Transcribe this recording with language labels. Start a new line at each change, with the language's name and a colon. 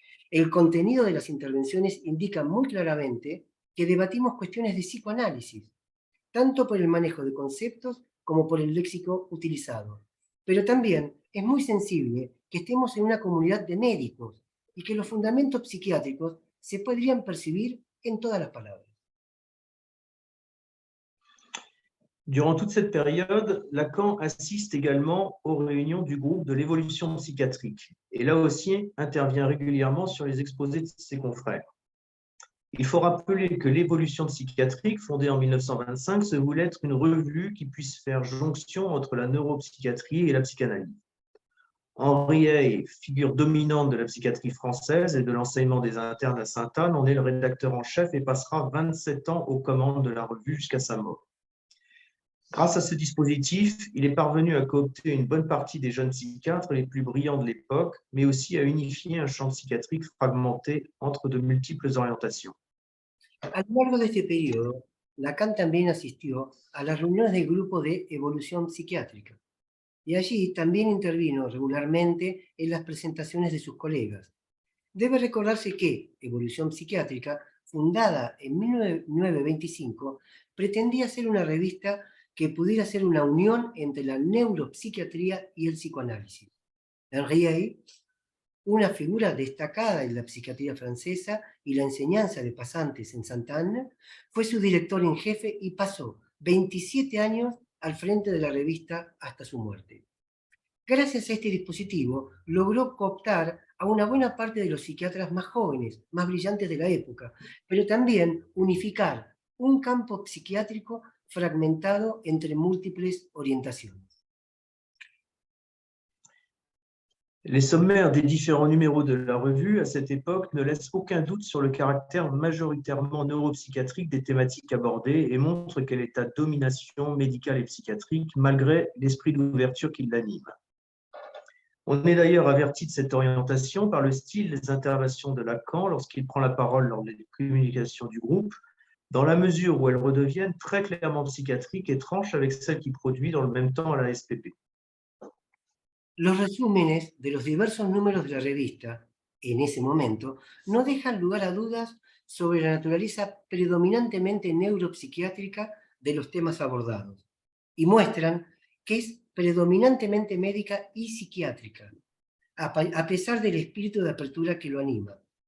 Spanish: El contenido de las intervenciones indica muy claramente que debatimos cuestiones de psicoanálisis, tanto por el manejo de conceptos como por el léxico utilizado. Pero también es muy sensible que estemos en una comunidad de médicos y que los fundamentos psiquiátricos se podrían percibir en todas las palabras.
French: Durant toute cette période, Lacan assiste également aux réunions du groupe de l'évolution psychiatrique et là aussi intervient régulièrement sur les exposés de ses confrères. Il faut rappeler que l'évolution psychiatrique, fondée en 1925, se voulait être une revue qui puisse faire jonction entre la neuropsychiatrie et la psychanalyse. Henri Hey, figure dominante de la psychiatrie française et de l'enseignement des internes à Sainte-Anne, en est le rédacteur en chef et passera 27 ans aux commandes de la revue jusqu'à sa mort. Grâce à ce dispositif, il est parvenu à coopter une bonne partie des jeunes psychiatres les plus brillants de l'époque, mais aussi à unifier un champ psychiatrique fragmenté entre de multiples orientations.
Spanish: A lo largo de este periodo, Lacan también asistió a las reuniones del grupo de evolución psiquiátrica y allí también intervino regularmente en las presentaciones de sus colegas. Debe recordarse que Evolución Psiquiátrica, fundada en 1925, pretendía ser una revista que pudiera ser una unión entre la neuropsiquiatría y el psicoanálisis. Henri Hey, una figura destacada en la psiquiatría francesa y la enseñanza de pasantes en Sainte-Anne, fue su director en jefe y pasó 27 años al frente de la revista hasta su muerte. Gracias a este dispositivo, logró cooptar a una buena parte de los psiquiatras más jóvenes, más brillantes de la época, pero también unificar un campo psiquiátrico fragmentado entre múltiples orientaciones.
French: Les sommaires des différents numéros de la revue à cette époque ne laissent aucun doute sur le caractère majoritairement neuropsychiatrique des thématiques abordées et montrent quelle est à domination médicale et psychiatrique malgré l'esprit d'ouverture qui l'anime. On est d'ailleurs averti de cette orientation par le style des interventions de Lacan lorsqu'il prend la parole lors des communications du groupe, dans la mesure où elles redeviennent très clairement psychiatriques et tranchent avec celles qu'il produit dans le même temps à la SPP.
Spanish: Los resúmenes de los diversos números de la revista, en ese momento, no dejan lugar a dudas sobre la naturaleza predominantemente neuropsiquiátrica de los temas abordados y muestran que es predominantemente médica y psiquiátrica, a pesar del espíritu de apertura que lo anima.